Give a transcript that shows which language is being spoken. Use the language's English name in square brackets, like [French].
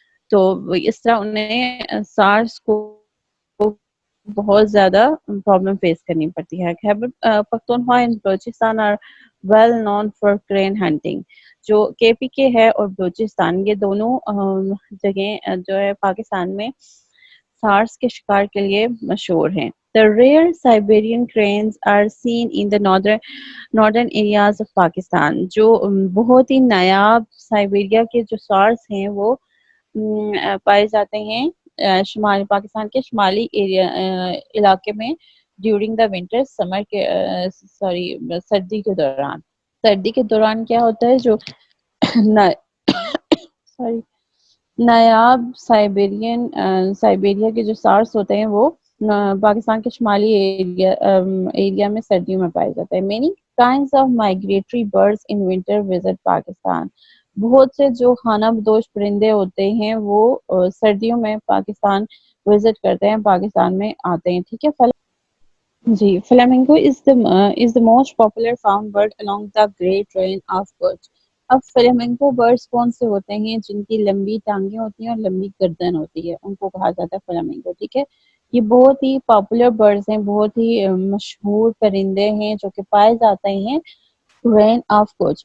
[Urdu] تو اس طرح انہیں سارس کو بہت زیادہ پرابلم فیس کرنی پڑتی ہے. [English] Khyber Pakhtunkhwa and Balochistan are well known for crane hunting. [Urdu] جو کے پی کے ہے اور بلوچستان یہ دونوں جگہیں جو ہے پاکستان میں سارس کے شکار کے لیے مشہور ہیں. [English] The rare Siberian cranes are seen in the northern areas of Pakistan. [Urdu] جو بہت ہی نایاب سائبیریا کے جو سارس ہیں وہ پائے جاتے ہیں شمالی پاکستان کے شمالی ایریا علاقے میں ڈیورنگ دا ونٹر سمر کے سوری سردی کے دوران. سردی کے دوران کیا ہوتا ہے جو سوری نایاب سائبیریا کے جو سارس ہوتے ہیں وہ پاکستان کے شمالی ایریا میں سردیوں میں پائے جاتے ہیں. [English] Many kinds of migratory birds in winter visit Pakistan. [Urdu] بہت سے جو خانہ بدوش پرندے ہوتے ہیں وہ سردیوں میں پاکستان وزٹ کرتے ہیں، پاکستان میں آتے ہیں. ٹھیک ہے. [English] جی flamingo is the most popular found bird along the Great Range of birds. [Urdu] اب فلیمنگو برڈس کون سے ہوتے ہیں جن کی لمبی ٹانگیں ہوتی ہیں اور لمبی گردن ہوتی ہے، ان کو کہا جاتا ہے فلیمنگو. ٹھیک ہے. یہ بہت ہی پاپولر برڈز ہیں، بہت ہی مشہور پرندے ہیں جو کہ پائے جاتے ہیں رین آف کچھ.